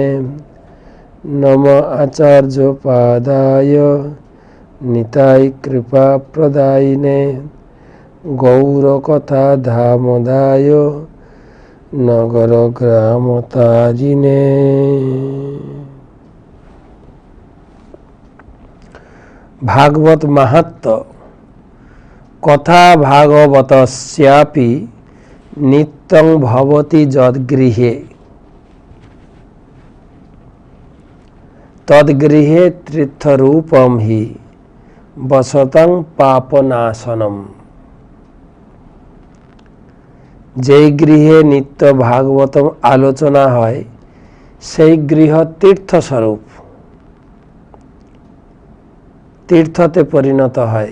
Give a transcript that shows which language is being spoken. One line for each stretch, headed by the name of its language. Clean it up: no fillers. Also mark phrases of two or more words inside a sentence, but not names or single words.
Sanskrit: নম আচার্য পাদায় নিতাই কৃপা প্রদায়িনে গৌরকথা ধামদায় নগর গ্রাম তারিণে। भागवत माहात्म्य कथा भागवतस्यापि नित्यं भवति यद्गृहे। তদ্গৃহে তীর্থরূপম হি বসতং পাপনাশনম।
Bangla: যেই গৃহে নিত্য ভাগবতম আলোচনা হয় সেই গৃহ তীর্থস্বরূপ, তীর্থতে পরিণত হয়।